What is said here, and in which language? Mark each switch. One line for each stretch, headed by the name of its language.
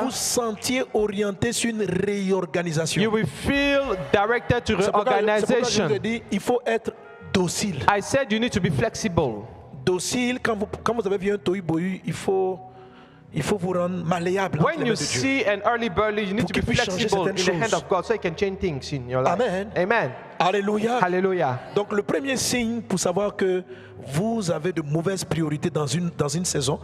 French: vous vous sentiez orienté sur une réorganisation.
English: You will feel directed to reorganization.
French: C'est pourquoi je vous ai dit, il faut être docile.
English: I said you need to be flexible.
French: Docile, quand vous avez vu un tohu bohu, il faut vous rendre malléable.
English: When you see an hurly-burly, you need to be flexible in the hand of God so you can change things in your life.
French: Amen.
English: Amen.
French: Alléluia.
English: Hallelujah.
French: Donc le premier signe pour savoir que vous avez de mauvaises priorités dans une saison,